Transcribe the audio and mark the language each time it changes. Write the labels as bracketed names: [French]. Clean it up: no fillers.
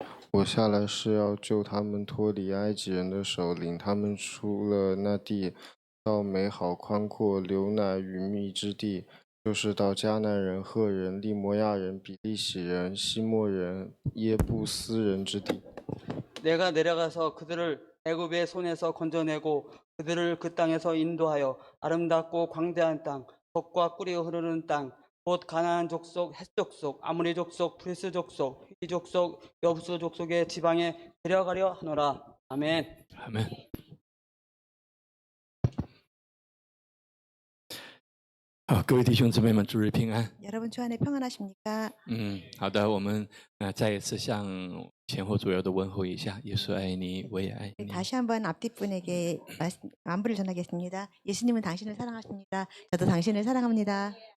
[Chinese] 我下来是要救他们脱离埃及人的手，领他们出了那地，到美好宽阔、流奶与蜜之地，就是到迦南人、赫人、利摩亚人、比利洗人、西莫人、耶布斯人之地。 [Korean] 내가 내려가서 그들을 애굽의 손에서 건져내고 그들을 그 땅에서 인도하여 아름답고 광대한 땅, 젖과 꿀이 흐르는 땅, 곧 가나안 족속, 헷 족속, 아모리 족속, 브리스 족속, 휘 족속, 여부스 족속의 지방에 데려가려 하노라. 아멘. 아멘. [Chinese] 아, 各位弟兄姊妹们，主日平安。 [Korean] 여러분 주 안에 평안하십니까? [Chinese] 好的，我们再一次向前后左右的问候一下，耶稣爱你，我也爱你。 [Korean] 다시 한번 앞뒤 분에게 안부를 전하겠습니다. 예수님은 당신을 사랑하십니다. 저도 당신을 사랑합니다.